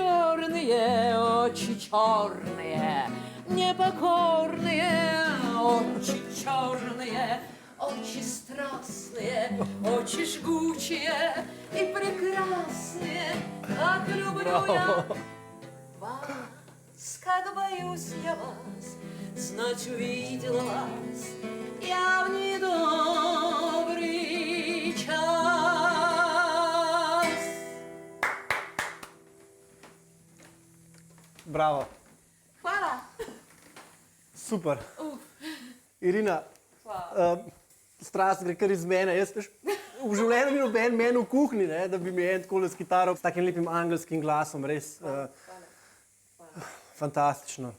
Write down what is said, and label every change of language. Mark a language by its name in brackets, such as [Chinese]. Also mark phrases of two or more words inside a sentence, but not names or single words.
[Russian] черные, непокорные, очи черные, очи страстные, очи жгучие и прекрасные, как люблю я вас, как боюсь я вас, знать увидела вас, я в недобрый час. [Slovenian] Bravo. Hvala. Super. Irina, strast gre kar iz mene. Jaz, veš, v življenju ni noben meni v kuhinji, ne, da bi mi en takole s kitaro, s takim lepim angelskim glasom, res fantastično.